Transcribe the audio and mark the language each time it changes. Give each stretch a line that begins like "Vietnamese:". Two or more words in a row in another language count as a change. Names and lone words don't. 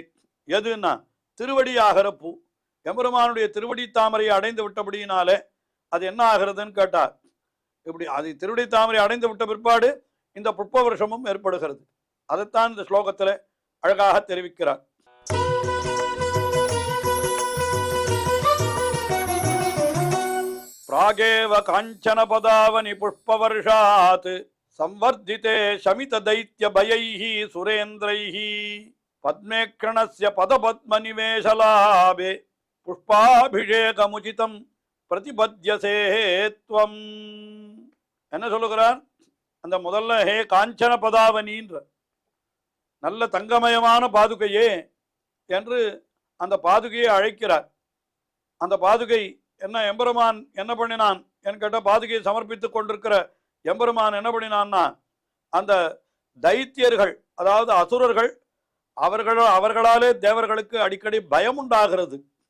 Tamil: எதுன்னா திருவடி ஆகிற பூ. எம்பெருமானுடைய திருவடி தாமரையை அடைந்து விட்டபடியினாலே அது என்ன ஆகிறதுன்னு கேட்டா, இப்படி அது திருவடி தாமரை அடைந்து விட்ட பிற்பாடு இந்த புஷ்ப வருஷமும் ஏற்படுகிறது. அதைத்தான் இந்த ஸ்லோகத்தில் அழகாக தெரிவிக்கிறார்.
Sanskrit: प्रागेव कांचन पदावनि पुष्पवर्षात् संवर्धिते शमित दैत्य भयैः सुरेन्द्रैः पद्मेक्षणस्य पदपद्मनिवेशलाभे पुष्पाभिषेकमुचितं प्रतिपद्यसे त्वम्.
Tamil: என்ன சொல்லுகிறார்? அந்த முதல்ல
Sanskrit: हे काञ्चन
Tamil: பதாவனின்ற நல்ல தங்கமயமான பாதுகையே என்று அந்த பாதுகையை அழைக்கிறார். அந்த பாதுகை என்ன எம்பெருமான் என்ன பண்ணினான் என்று கேட்ட, பாதுகையை சமர்ப்பித்துக் கொண்டிருக்கிற எம்பெருமான் என்ன பண்ணினான்னா, அந்த தைத்தியர்கள் அதாவது அசுரர்கள் அவர்களாலே தேவர்களுக்கு அடிக்கடி பயம் உண்டாகிறது.